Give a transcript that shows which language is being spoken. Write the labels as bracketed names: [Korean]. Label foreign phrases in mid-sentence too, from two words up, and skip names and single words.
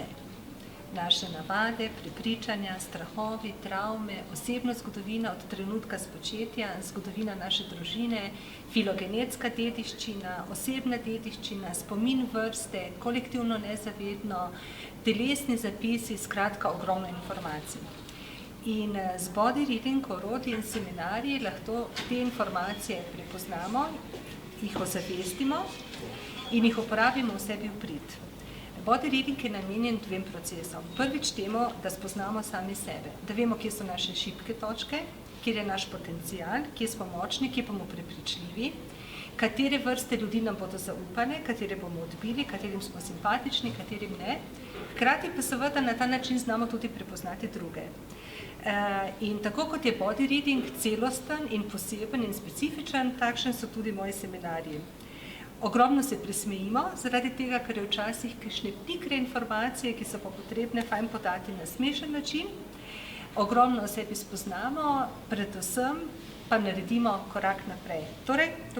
[Slovenian] Naše navade, prepričanja, strahovi, travme, osebna zgodovina od trenutka spočetja, zgodovina naše družine, filogenetska dediščina, osebna dediščina, spomin vrste, kolektivno nezavedno, telesni zapisi, skratka ogromno informacij. In z [English] body reading, [Slovenian] orodji in seminarji lahko te informacije prepoznamo, jih ozavestimo in jih uporabimo v sebi v prid. [English] Body reading [Slovenian] je namenjen dvem procesom. Prvič temu, da spoznamo sami sebe, da vemo, kje so naše šibke točke, kjer je naš potencial, kje smo močni, kje bomo prepričljivi, katere vrste ljudi nam bodo zaupane, katere bomo odbili, katerim smo simpatični, katerim ne. Hkrati pa seveda na ta način znamo tudi prepoznati druge. In tako kot je [English] body reading [Slovenian] celosten in poseben in specifičen, takšen so tudi moji seminarji. Ogromno se presmejimo, zaradi tega, ker je včasih kakšne pikre informacije, ki so pa potrebne fajn podati na smešen način. Ogromno o sebi spoznamo, predvsem pa naredimo korak naprej.